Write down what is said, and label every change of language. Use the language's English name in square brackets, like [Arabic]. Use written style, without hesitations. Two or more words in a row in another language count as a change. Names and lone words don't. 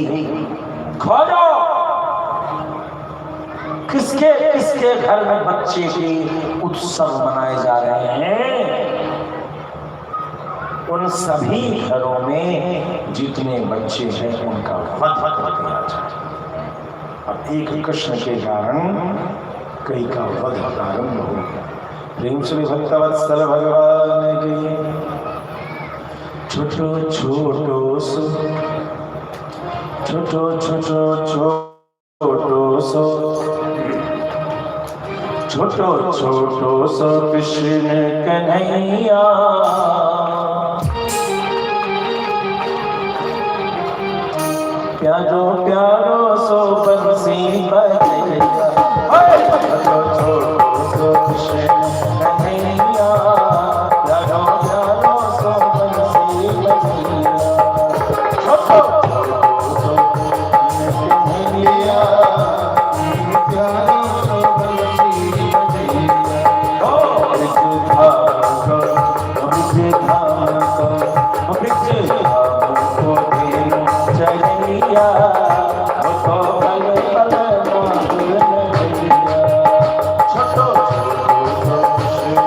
[Hindi] खोजो किसके किसके घर में बच्चे के उत्सव मनाए जा रहे हैं, उन सभी घरों में जितने बच्चे हैं उनका वध कर दिया जाए। अब एक कृष्ण के कारण कई का वध प्रारंभ हो गया। प्रेम श्री भक्तवत्सल भगवान की। [Braj] छोटो छोटो सो, छोटो छोटो छोटो सो छोटो छोटो सो कृष्ण कन्हैया प्यारो प्यारो सो बंसी बजैया छोटो छोटो सो कृष्ण कन्हैया प्यारो प्यारो सो बंसी बजैया छोटो छोटो सो कृष्ण कन्हैया प्यारो सो बंसी बजैया ओ ब्रिज धाम को ब्रिज धाम को चलिया तो बल बल मांग छोटो छोटो